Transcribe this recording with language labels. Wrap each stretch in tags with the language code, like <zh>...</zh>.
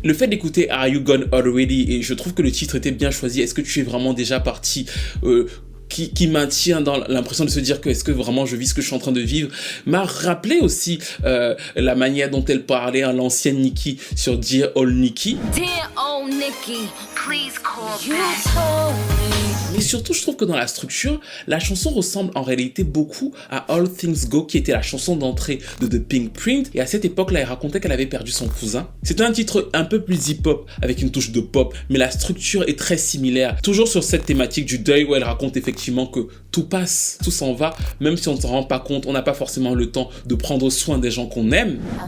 <fr>Le fait d'écouter Are You Gone Already, et je trouve que le titre était bien choisi, est-ce que tu es vraiment déjà parti, qui maintient dans l'impression de se dire que est-ce que vraiment je vis ce que je suis en train de vivre, m'a rappelé aussi la manière dont elle parlait à l'ancienne Nicki sur Dear Old Nicki.</fr> <en>Dear old Nicki, please call back.</en> <fr>Mais surtout je trouve que dans la structure, la chanson ressemble en réalité beaucoup à All Things Go qui était la chanson d'entrée de The Pink Print et à cette époque là elle racontait qu'elle avait perdu son cousin. C'était un titre un peu plus hip-hop avec une touche de pop mais la structure est très similaire, toujours sur cette thématique du deuil où elle raconte effectivement que tout passe, tout s'en va, même si on ne s'en rend pas compte, on n'a pas forcément le temps de prendre soin des gens qu'on aime.</fr>